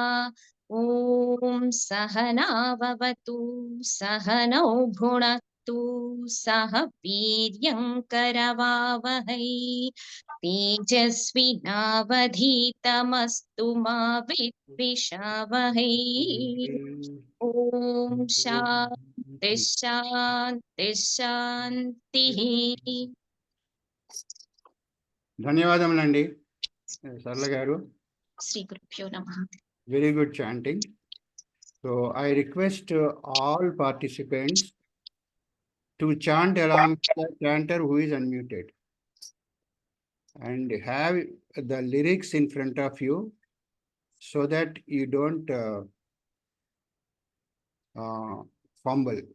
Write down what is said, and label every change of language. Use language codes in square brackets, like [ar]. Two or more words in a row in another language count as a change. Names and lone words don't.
[sa] ॐ सहनाववतु सहनौ भुनक्तु सह वीर्यं करवावहै तेजस्विनावधीतमस्तु मा विद्विषावहै। ॐ शान्ति शान्ति शान्तिः। [te] ధన్యవాదములండి సరళ గారు. [sa] श्रीगुरुभ्यो नमः. [en] Very good chanting. So I request all participants to chant along the chanter who is unmuted and have the lyrics in front of you so that you don't fumble.